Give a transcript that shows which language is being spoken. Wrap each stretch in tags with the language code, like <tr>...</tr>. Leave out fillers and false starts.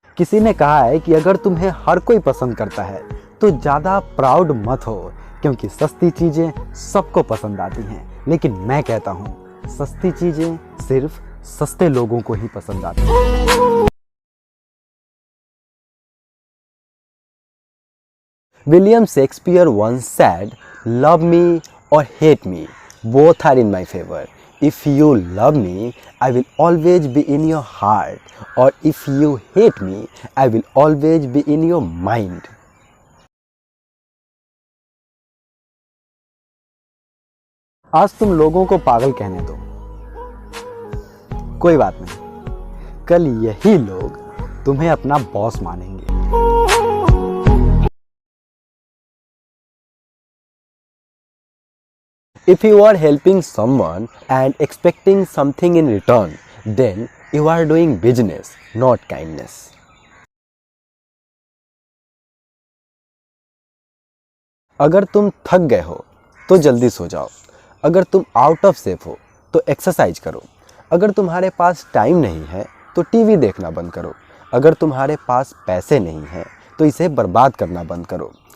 <hi>किसी ने कहा है कि अगर तुम्हें हर कोई पसंद करता है तो ज़्यादा प्राउड मत हो, क्योंकि सस्ती चीज़ें सबको पसंद आती हैं। लेकिन मैं कहता हूँ सस्ती चीज़ें सिर्फ सस्ते लोगों को ही पसंद आती हैं।</hi> <en>William Shakespeare once said, "Love me or hate me, both are in my favor. If you love me, I will always be in your heart, or if you hate me, I will always be in your mind."</en> <hi>आज तुम लोगों को पागल कहने दो, कोई बात नहीं, कल यही लोग तुम्हें अपना बॉस मानेंगे।</hi> <en>If you are helping someone and expecting something in return, then you are doing business, not kindness.</en> <hi>अगर तुम थक गए हो तो जल्दी सो जाओ। अगर तुम आउट ऑफ शेप हो तो एक्सरसाइज करो। अगर तुम्हारे पास टाइम नहीं है तो टीवी देखना बंद करो। अगर तुम्हारे पास पैसे नहीं हैं तो इसे बर्बाद करना बंद करो।</hi>